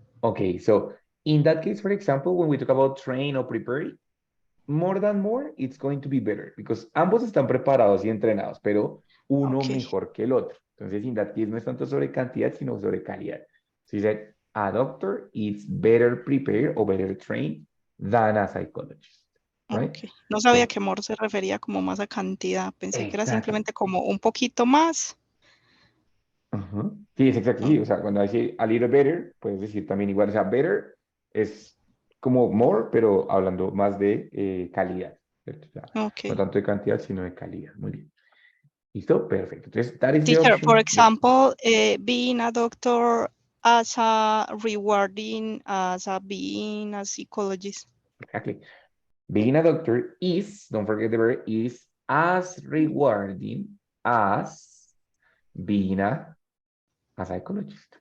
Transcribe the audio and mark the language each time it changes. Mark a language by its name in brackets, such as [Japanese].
[English] Okay, so in that case, for example, when we talk about train or prepared, more than more, it's going to be better because [Spanish] ambos están preparados y entrenados, pero uno mejor que el otro. Entonces, [English] in that case, [Spanish] no es tanto sobre cantidad, sino sobre calidad. [English] So you said, a doctor is better prepared or better trained than a psychologist, right? Okay. [Spanish] No sabía que more se refería como más a cantidad. Pensé que era simplemente como un poquito más. Sí, es exacto, sí. O sea, cuando dice a little better, puedes decir también igual. O sea, better es como more, pero hablando más de calidad, ¿cierto? O sea, no tanto de cantidad, sino de calidad. Muy bien. ¿Listo? Perfecto. Entonces, [English] that is the Teacher, option. for example, being a doctor as a rewarding as a being a psychologist. Exactly. Being a doctor is, don't forget the verb, is as rewarding as being a psychologist.